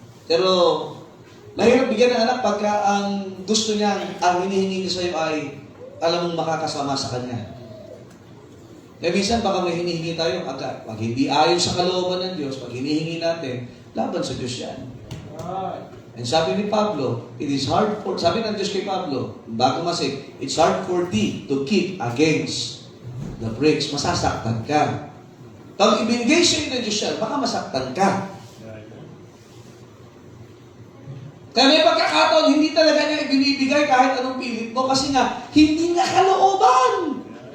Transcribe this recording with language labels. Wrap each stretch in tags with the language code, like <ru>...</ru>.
<tl>Pero, mahirap bigyan ng anak pagka ang gusto niya, ang hinihingi niya sa iyo ay alam mong makakasama sa kanya. Kaya minsan baka may hinihingi tayo agad. Pag hindi ayon sa kalooban ng Diyos, pag hinihingi natin, laban sa Diyos yan.</tl> <en>And</en> <tl>sabi ni Pablo,</tl> <en>it is hard for,</en> <tl>sabi ng Diyos kay Pablo, bago masig,</tl> <en>it's hard for thee to keep against the pricks.</en> <tl>Masasaktan ka. Pag ibinigay sa iyo ng Diyos yan, baka masaktan ka. Kaya may pagkakataon, hindi talaga niya ibinibigay kahit anong pilit mo kasi nga, hindi niya kalooban.</tl>